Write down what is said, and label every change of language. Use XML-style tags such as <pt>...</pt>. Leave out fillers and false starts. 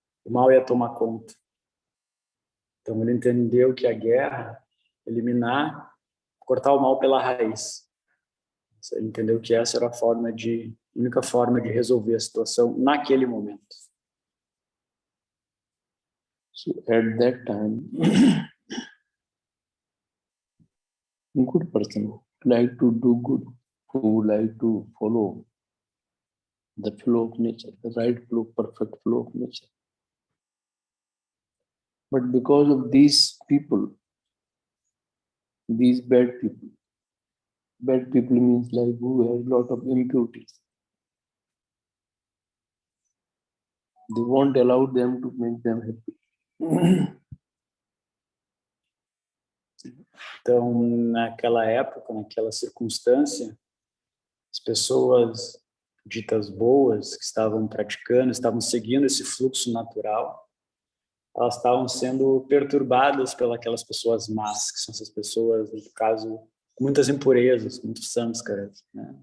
<pt>O mal ia tomar conta. Então ele entendeu que a guerra, eliminar, cortar o mal pela raiz. Ele entendeu que essa era a única forma de resolver a situação naquele momento.</pt> <en>So at that time, a good person like to do good, who like to follow the flow of nature, the right flow, perfect flow of nature. But because of these people, these bad people means like who have a lot of impurities. They won't allow them to make them happy.</en> <pt>Então, naquela época, naquela circunstância, as pessoas ditas boas, que estavam praticando, estavam seguindo esse fluxo natural, elas estavam sendo perturbadas pelas pessoas más, que são essas pessoas, no caso, com muitas impurezas, muitos samskaras, né?</pt>